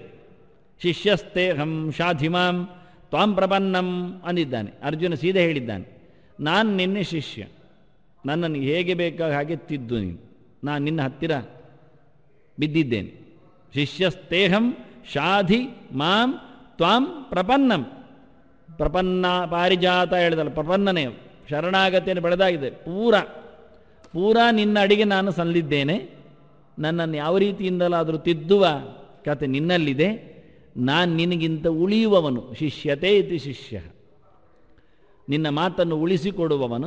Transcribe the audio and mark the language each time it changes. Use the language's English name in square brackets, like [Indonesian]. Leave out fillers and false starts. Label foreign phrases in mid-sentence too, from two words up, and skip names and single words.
[Sanskrit] ಶಿಷ್ಯಸ್ತೇಹಂ ಶಾಧಿಮಾಂ ತ್ವಾಂ ಪ್ರಪನ್ನಂ ಅಂದಿದ್ದಾನೆ ಅರ್ಜುನ. [Kannada] ಸೀದಾ ಹೇಳಿದ್ದಾನೆ, ನಾನು ನಿನ್ನೆ ಶಿಷ್ಯ, ನನ್ನನ್ನು ಹೇಗೆ ಬೇಕಾಗ ಹಾಗೆ ತಿದ್ದು ನೀನು, ನಾನು ನಿನ್ನ ಹತ್ತಿರ ಬಿದ್ದಿದ್ದೇನೆ. [Sanskrit] ಶಿಷ್ಯಸ್ತೇಹಂ ಶಾಧಿ ಮಾಂ ತ್ವಾಂ ಪ್ರಪನ್ನಂ. [Kannada] ಪ್ರಪನ್ನ ಪಾರಿಜಾತ ಹೇಳಿದಲ್ಲ, ಪ್ರಪನ್ನನೇ ಶರಣಾಗತಿಯನ್ನು ಬೆಳೆದಾಗಿದೆ. ಪೂರಾ ನಿನ್ನ ಅಡಿಗೆ ನಾನು ಸಲ್ಲಿದ್ದೇನೆ. ನನ್ನನ್ನು ಯಾವ ರೀತಿಯಿಂದಲಾದರೂ ತಿದ್ದುವ ಕತೆ ನಿನ್ನಲ್ಲಿದೆ. ನಾನು ನಿನಗಿಂತ ಉಳಿಯುವವನು. [Sanskrit] ಶಿಷ್ಯತೆ ಇತಿ ಶಿಷ್ಯ, [Kannada] ನಿನ್ನ ಮಾತನ್ನು ಉಳಿಸಿಕೊಡುವವನು.